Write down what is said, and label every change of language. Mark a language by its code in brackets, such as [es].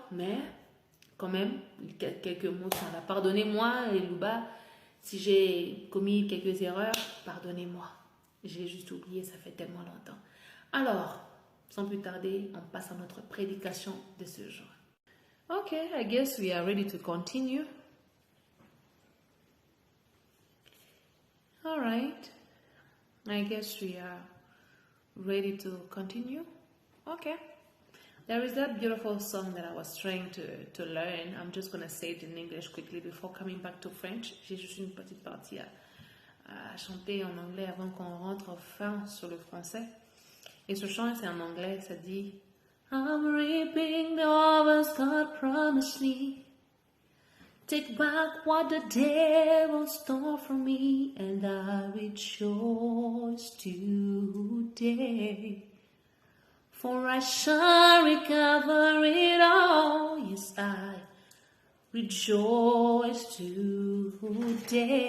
[fr] Mais quand même, quelques mots sont là. Pardonnez-moi, Elouba, si j'ai commis quelques erreurs. Pardonnez-moi. J'ai juste oublié, ça fait tellement longtemps. Alors, sans plus tarder, on passe à notre prédication de ce jour. [en] Okay, I guess we are ready to continue. All right. I guess we are ready to continue. Okay. There is that beautiful song that I was trying to learn. I'm just going to say it in English quickly before coming back to French. [fr] J'ai juste une petite partie à chanter en anglais avant qu'on rentre fin sur le français. Et ce chant, c'est en anglais, ça dit [en] I'm reaping the harvest God promised me. Take back what the devil stole from me, and I rejoice today. For I shall recover it all. Yes, I rejoice today.